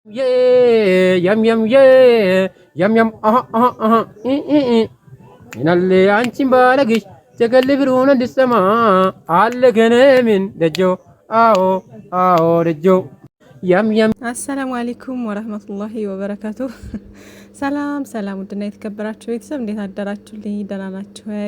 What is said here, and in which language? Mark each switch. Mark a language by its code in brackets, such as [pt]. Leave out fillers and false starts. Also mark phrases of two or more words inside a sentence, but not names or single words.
[ar] Yam yam ye yam yam aha aha aha inalle አንቺን ባለግሽ ተከልብሩን እንድሰማ አለ ገነምን ደጆ አዎ አዎ ደጆ ያም ያም። السلام عليكم ورحمة الله وبركاته። [am] ሰላም ሰላም፣ ውድና የተከበራችሁ ቤተሰብ እንዴት አደራችሁልኝ? ደህና ናችሁ ወይ?